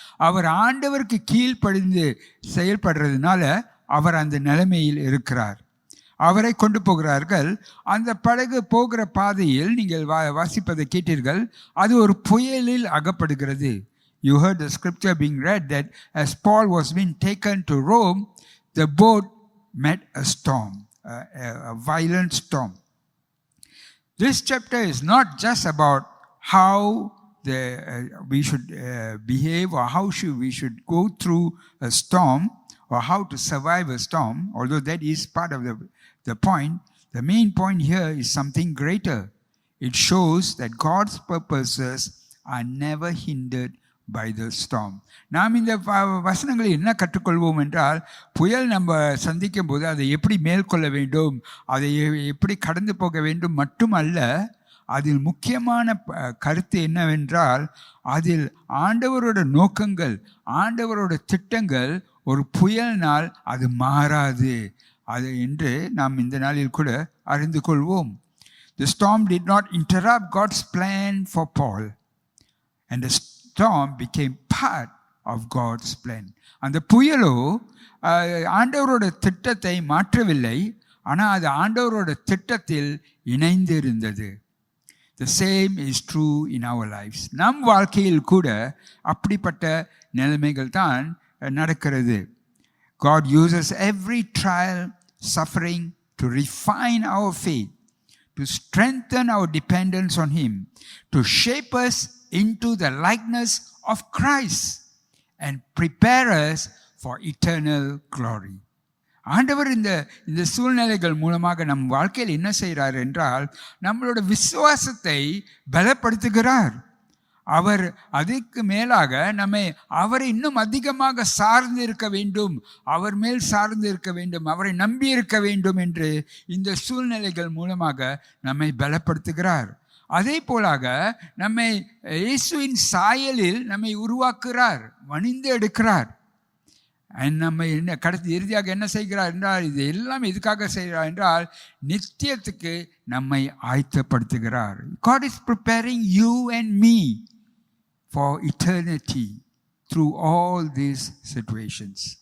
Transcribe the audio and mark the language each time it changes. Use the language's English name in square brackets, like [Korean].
[Tamil] அவர் ஆண்டவருக்கு கீழ்ப்படிந்து செயல்படுறதுனால அவர் அந்த நிலைமையில் இருக்கிறார். அவரை கொண்டு போகிறார்கள். அந்த படகு போகிற பாதையில் நீங்கள் வாசிப்பதை கேட்டீர்கள், அது ஒரு புயலில் அகப்படுகிறது. [English] You heard the scripture being read that as Paul was being taken to Rome, the boat met a storm, a violent storm. This chapter is not just about how we should behave or how we should go through a storm or how to survive a storm, although that is part of the point. The main point here is something greater. It shows that God's purposes are never hindered by the storm. [Tamil] நாம் இந்த வசனங்களை என்ன கற்றுக்கொள்வோம் என்றால், புயல் நம்ம சந்திக்கும் போது அதை எப்படி மேற்கொள்ள வேண்டும், அதை எப்படி கடந்து போக வேண்டும் மட்டுமல்ல, அதில் முக்கியமான கருத்து என்னவென்றால், அதில் ஆண்டவரோட நோக்கங்கள், ஆண்டவரோட திட்டங்கள் ஒரு புயல்னால் அது மாறாது அது என்று நாம் இந்த நாளில் கூட அறிந்து கொள்வோம். [English] The storm did not interrupt God's plan for Paul, and the storm became part of God's plan. [Tamil] அந்த புயலோ ஆண்டவரோட திட்டத்தை மாற்றவில்லை, ஆனால் அது ஆண்டவரோட திட்டத்தில் இணைந்து இருந்தது. [English] The same is true in our lives. [Tamil] நம் வாழ்க்கையில் கூட அப்படிப்பட்ட நிலைமைகள் தான் நடக்கிறது. [English] God uses every trial, suffering to refine our faith, to strengthen our dependence on Him, to shape us into the likeness of Christ and prepare us for eternal glory. [Tamil] ஆண்டவர் இந்த சூழ்நிலைகள் மூலமாக நம் வாழ்க்கையில் என்ன செய்கிறார் என்றால், நம்மளோட விசுவாசத்தை பலப்படுத்துகிறார். அவர் அதுக்கு மேலாக நம்மை அவரை இன்னும் அதிகமாக சார்ந்து இருக்க வேண்டும், அவர் மேல் சார்ந்து இருக்க வேண்டும், அவரை நம்பி இருக்க வேண்டும் என்று இந்த சூழ்நிலைகள் மூலமாக நம்மை பலப்படுத்துகிறார். அதே போலாக நம்மை இயேசுவின் சாயலில் நம்மை உருவாக்குகிறார், வணிந்து எடுக்கிறார். நம்மை இறுதியாக என்ன செய்கிறார் என்றால், இது எல்லாம் எதுக்காக செய்கிறார் என்றால், நித்தியத்துக்கு நம்மை ஆயத்தப்படுத்துகிறார். [English] God is preparing you and me for eternity through all these situations.